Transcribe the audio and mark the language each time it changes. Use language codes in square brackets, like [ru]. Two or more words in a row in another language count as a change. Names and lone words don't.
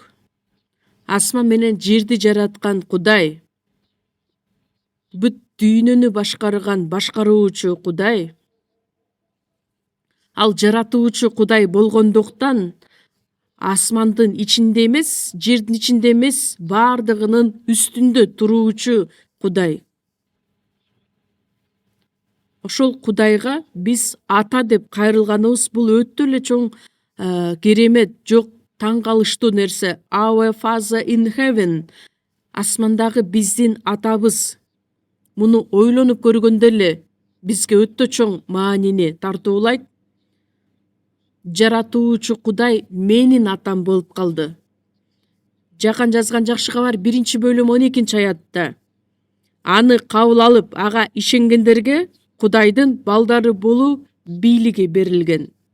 [ky] Асман менен жерди жараткан Кудай, бүт дүйнөнү башкарган башкаруучу Кудай, ал жаратуучу Кудай болгондуктан асмандын ичинде эмес, жердин ичинде эмес, баардыгынын үстүндө туруучу Кудай. Ошол Кудайга биз ата деп кайрылганыбыз бул өтө эле чоң керемет, жок таң калыштуу нерсе. [en] Our Father in heaven, [ky] асмандагы биздин атабыз. Муну ойлонуп көргөндө эле бизге өтө чоң маанини тартуулайт. Жаратуучу Кудай менин атам болуп калды. Жакан жазган жакшы кабар 1-бөлүм 12-аятта. Аны кабыл алып, ага ишенгендерге Кудайдын балдары болуу бийлиги берилген.